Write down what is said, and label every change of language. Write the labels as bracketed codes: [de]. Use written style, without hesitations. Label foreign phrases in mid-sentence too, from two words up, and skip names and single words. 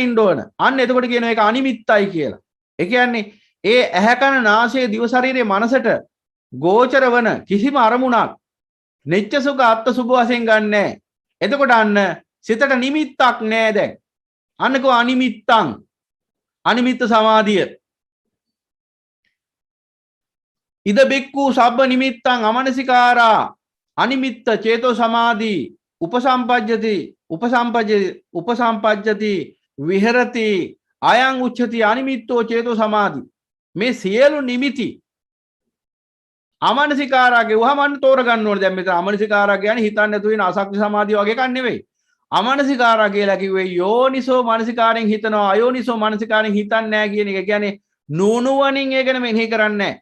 [si] අන්න එතකොට කියනවා ඒක අනිමිත්තයි කියලා. ඒ කියන්නේ ඒ ඇහැ කන නාසය දිව ශරීරයේ මනසට ගෝචර වන කිසිම අරමුණක් [pi] නිච්ච සුඛ අත්ත් සුභ [si] වශයෙන් ගන්නෑ. එතකොට අන්න සිතට නිමිත්තක් නෑ දැන්. [pi] අන්නකෝ අනිමිත්තං අනිමිත්ත සමාධිය. ඉද බික්ඛු සබ්බ නිමිත්තං අමනසිකාරා අනිමිත්ත චේතෝ සමාධි උපසම්පජ්ජති විහෙරති අයං උච්චති අනිමිත්තෝ චේතෝ සමාධි. [si] මේ සියලු නිමිති අමනසිකාරා ගෙවුවම අන්න තෝරගන්න ඕනේ. දැන් මෙතන අමනසිකාරා කියන්නේ හිතන්නේ නැතුව ඉන අසක්ති සමාධිය වගේ එකක් නෙවෙයි. අමනසිකාරා කියලා කිව්වේ යෝනිසෝ මනසිකාරයෙන් හිතනවා අයෝනිසෝ මනසිකාරයෙන් හිතන්නේ නැහැ කියන එක. කියන්නේ නුනුවණින් ඒක මෙනෙහි කරන්නේ නැහැ.